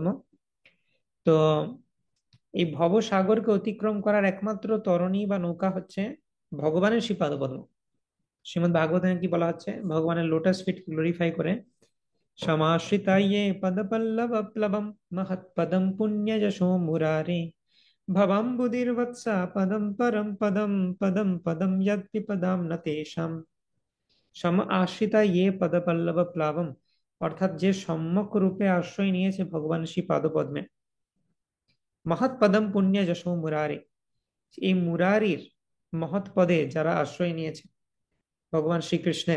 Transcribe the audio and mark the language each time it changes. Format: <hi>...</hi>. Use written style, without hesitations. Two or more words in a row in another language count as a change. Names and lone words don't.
<bn>তো এই ভবসাগরকে অতিক্রম করার একমাত্র তরণী বা নৌকা হচ্ছে ভগবানের শ্রী পাদ পদ্ম। শ্রীমদ ভাগবতে কি বলা হচ্ছে? ভগবানের</bn> <en>lotus feet glorify</en> <sa>করে সমাশ্রিতায়ে পদ পল্লব প্লবম মহৎ পদম পুণ্য যশো মুরারে, ভবাম্বুধির বৎসা পদম পরম পদম, পদম পদম যদ বিপদাম ন তেষাম। সম আশ্রিতা ইয়ে পদপল্লব প্লাবম,</sa> <bn>অর্থাৎ যে সম্যক রূপে আশ্রয় নিয়েছে ভগবান শ্রী পাদপদ্মে।</bn> <sa>মহৎ পদম পুণ্য যশো মুরারে,</sa> <bn>এই মুরারির মহৎ পদে যারা আশ্রয় নিয়েছে ভগবান শ্রীকৃষ্ণের।</bn>